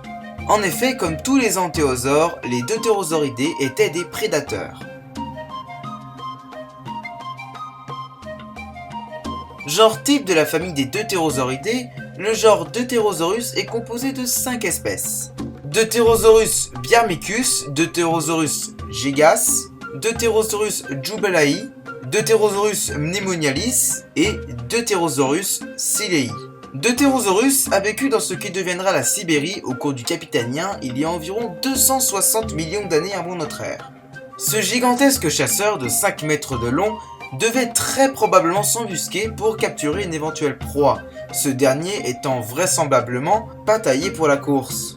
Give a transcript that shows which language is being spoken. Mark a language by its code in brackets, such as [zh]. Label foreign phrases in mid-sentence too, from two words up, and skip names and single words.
[fr] En effet, comme tous les antéosaures, les Deutérosauridés étaient des prédateurs. Genre type de la famille des Deutérosauridés, le genre Deutérosaurus est composé de 5 espèces. Deutérosaurus biarmicus, Deutérosaurus gigas, Deutérosaurus jubelai, Deutérosaurus mnemonialis et Deutérosaurus silei. Deutérosaurus a vécu dans ce qui deviendra la Sibérie au cours du Capitanien il y a environ 260 millions d'années avant notre ère. Ce gigantesque chasseur de 5 mètres de long devait très probablement s'embusquer pour capturer une éventuelle proie, ce dernier étant vraisemblablement pas taillé pour la course.